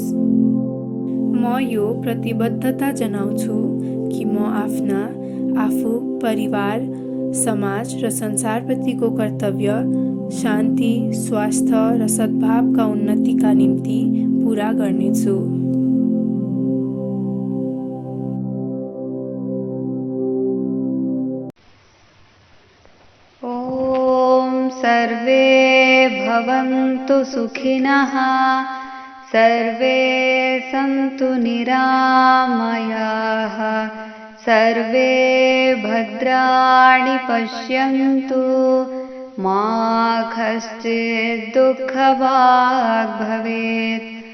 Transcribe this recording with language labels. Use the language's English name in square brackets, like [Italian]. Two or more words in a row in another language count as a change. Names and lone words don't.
[Nepali] म यो प्रतिबद्धता जनाउँछु कि म आफू, परिवार, समाज र संसारप्रतिको कर्तव्य, शान्ति, स्वास्थ्य र सद्भावका उन्नतिका निम्ति पूरा गर्नेछु। [Sanskrit] ॐ सर्वे भवन्तु सुखिनः, सर्वे सन्तु निरामयाः, सर्वे भद्राणि पश्यन्तु, मा कश्चित् दुःखभाग् भवेत्।